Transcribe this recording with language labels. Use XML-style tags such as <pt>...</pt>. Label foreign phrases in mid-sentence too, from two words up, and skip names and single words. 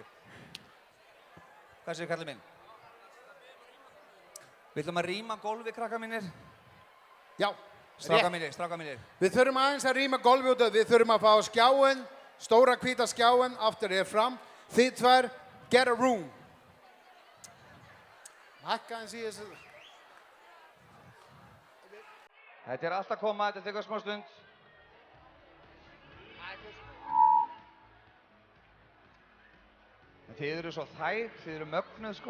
<is>Hvað segir kallið minn? Við ætlum að rýma gólfið, krakkar mínir. Já. Strákar mínir. Við þurfum aðeins að rýma gólfið út af, við þurfum að fá skjáinn, stóra hvíta skjáinn, aftur hér fram. Þið tvær,</is> <en>get a room.</en> <is>Hækka eins í þessu. Þetta er allt að koma, þetta tekur smá stund. Þið eru svo þæg, þið eru mögnuð sko.</is>